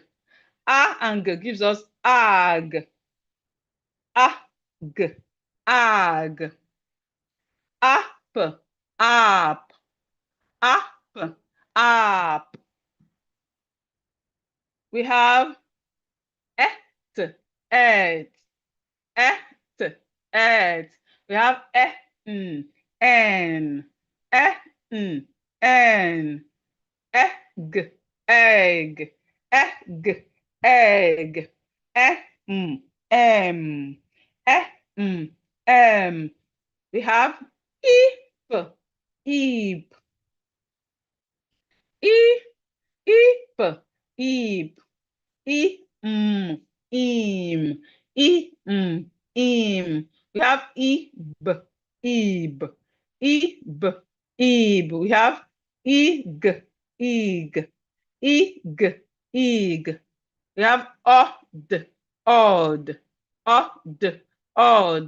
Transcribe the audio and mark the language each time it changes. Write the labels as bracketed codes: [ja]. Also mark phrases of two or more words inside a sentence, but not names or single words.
[en] A and G gives us ag. Ag. Ag. Ap. Ap. Ap. Ap. We have et. Et. Et. Et. We have en. En. En. En. Egg. Egg. Egg. Egg. We have eep. Eep. Eep. Eep. Eep. Im. Im. Im. We have ib. Ib. Ib. Ib. We have ig. Ig. Ig. Ig. We have odd. Odd. Odd. Odd.